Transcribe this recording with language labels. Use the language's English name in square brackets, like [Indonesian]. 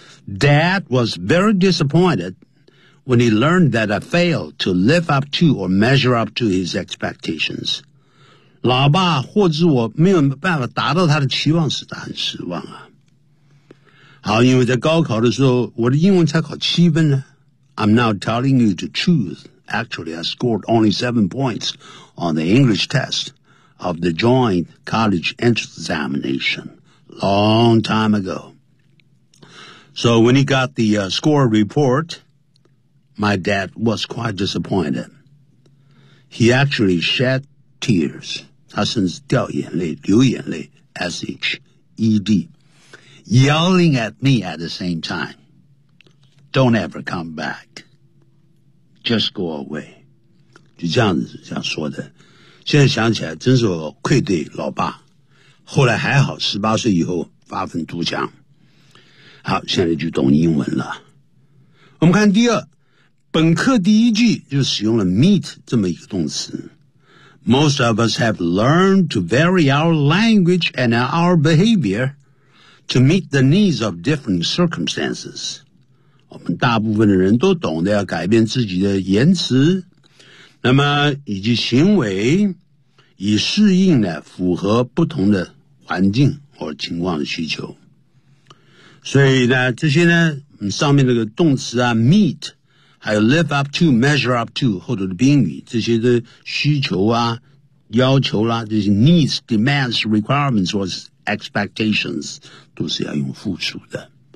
[English] Dad was very disappointed when he learned that I failed to live up to or measure up to his expectations. [Chinese] 老爸或者我没有办法达到他的期望时，他很失望啊。好，因为在高考的时候我的英文才考七分呢。 [English] I'm now telling you the truth. Actually, I scored only 7 points on the English test. Of the joint college entrance examination long time ago. So when he got the、score report, my dad was quite disappointed. He actually shed tears. [Chinese] 他甚至掉眼泪，流眼泪 [English] ,S-H-E-D, yelling at me at the same time. Don't ever come back. Just go away. [Chinese] 就这样子这样说的。现在想起来真是我愧对老爸，后来还好18岁以后发奋图强。好，现在就懂英文了。我们看第二，本课第一句就使用了 meet 这么一个动词。 [English] Most of us have learned to vary our language and our behavior to meet the needs of different circumstances. [Chinese] 我们大部分的人都懂得要改变自己的言辞那么以及行为，以适应呢符合不同的环境或情况的需求。所以呢，这些呢，上面那个动词啊 ，meet， 还有 live up to、measure up to 后头的宾语，这些的需求啊、要求啦、啊，这些 needs、demands、requirements 或 expectations 都是要用复数的。